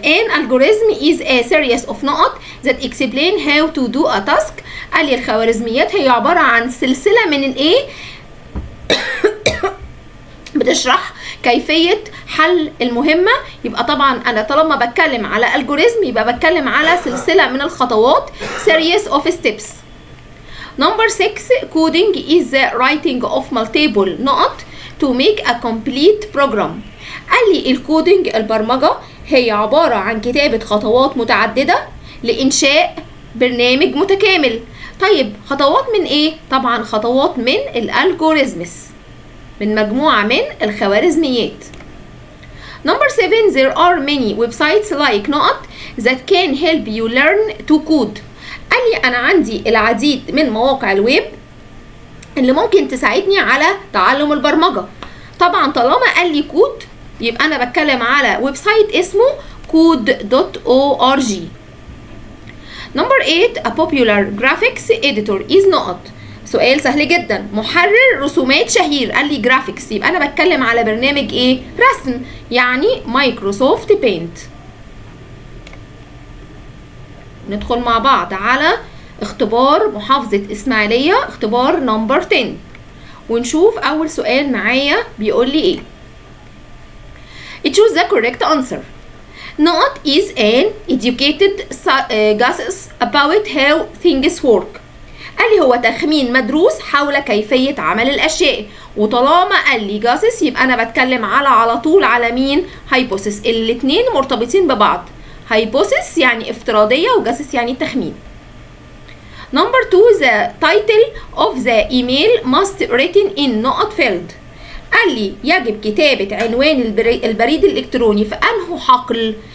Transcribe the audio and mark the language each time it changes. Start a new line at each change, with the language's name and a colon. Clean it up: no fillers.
English: An algorithm is a series of نقط that explain how to do a task.
Arabic: قال لي الخوارزميات هي عبارة عن سلسلة من الايه بتشرح كيفية حل المهمة. يبقى طبعا أنا طالما بتكلم على algorithm يبقى بتكلم على سلسلة من الخطوات
English: series of steps. Number 6. Coding is the writing of multiple نقط to make a complete program.
Arabic: قال لي الكودينج البرمجة هي عبارة عن كتابة خطوات متعددة لإنشاء برنامج متكامل. طيب خطوات من إيه؟ طبعا خطوات من الالجوريزمز، من مجموعة من الخوارزميات.
English: Number 7. There are many websites like نقط that can help you learn to code.
Arabic: قال لي أنا عندي العديد من مواقع الويب اللي ممكن تساعدني على تعلم البرمجة. طبعا طالما قال لي كود يبقى أنا بتكلم على ويب سايت اسمه code.org.
English: Number 8. A popular graphics editor is نقط.
Arabic: سؤال سهل جدا. محرر رسومات شهير. قال لي جرافيكس يبقى أنا بتكلم على برنامج إيه؟ رسم، يعني مايكروسوفت بينت. ندخل مع بعض على اختبار محافظة إسماعيلية، اختبار نمبر 10، ونشوف أول سؤال معايا بيقول لي إيه.
English: Choose the correct answer. نقط is an educated guesses about how things work.
Arabic: قال لي هو تخمين مدروس حول كيفية عمل الأشياء، وطالما قال لي guesses يبقى أنا بتكلم على طول على مين؟ hypothesis. الاتنين مرتبطين ببعض. hypothesis يعني افتراضية وguesses يعني تخمين.
English: Number 2. The title of the email must written in نقط field.
Arabic: قال لي يجب كتابة عنوان البريد الإلكتروني في أنه حقل.